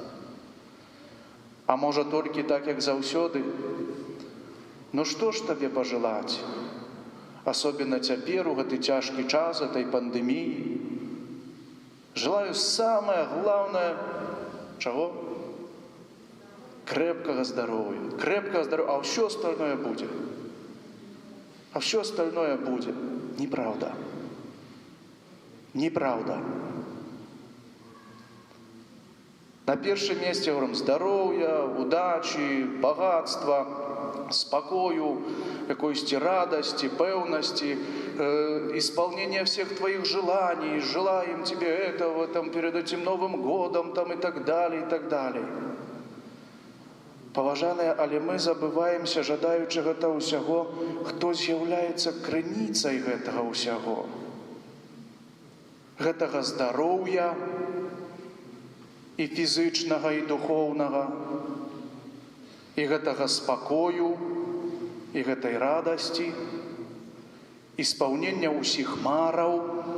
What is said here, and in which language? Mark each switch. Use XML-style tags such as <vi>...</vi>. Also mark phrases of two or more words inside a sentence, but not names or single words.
<be>А можа толькі так, як заўсёды?</be> <ru>Ну што ж табе пажелаць?</ru> <be>Асобна цяпер, у гэты цяжкі час этой пандэміі.</be> <ru>Желаю самае главнае, чаго? Крепкого здоровья. Крепкого здоровья. А все остальное будет. А все остальное будет. Неправда. Неправда. На первом месте говорим здоровья, удачи, богатства, спокою, какой-то радости, певности, исполнения всех твоих желаний. Желаем тебе этого там, перед этим Новым годом там, и так далее, и так далее.</ru> <be>Паважаныя, але мы забываемся, жадаючы гэта ўсяго, хто з'яўляецца крыніцай гэтага ўсяго. Гэтага здароўя і фізычнага, і духоўнага, і гэтага спакою, і гэтай радасці, і спаўнення ўсіх мараў.</be>